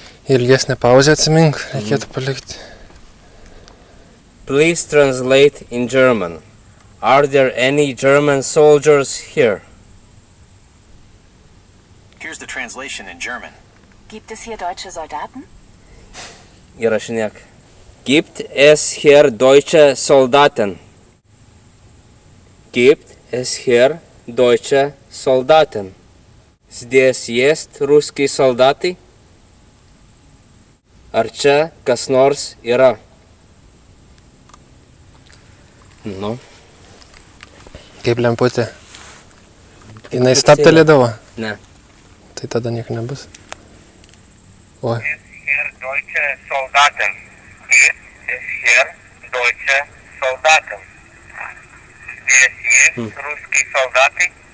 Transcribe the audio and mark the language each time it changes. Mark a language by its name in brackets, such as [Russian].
[Lithuanian] Ilgesnę pauzę atsimink, reikėtų palikti. [English] Please translate in German. Are there any German soldiers here? Here's the translation in German. [German] Gibt es hier deutsche Soldaten? [Lithuanian] Įrašinėk. [German] Gibt es hier deutsche Soldaten? Gibt es hier deutsche Soldaten? [Russian] Здесь есть русские солдаты? [Lithuanian] Ar čia kas nors yra? Nu. Kaip lemputė. Jinai staptelėdavo? Ne. Tai tada nieko nebus. Oi. [German] Hier deutsche Soldaten. Gibt es hier deutsche Soldaten? [Russian] Здесь есть русские солдаты?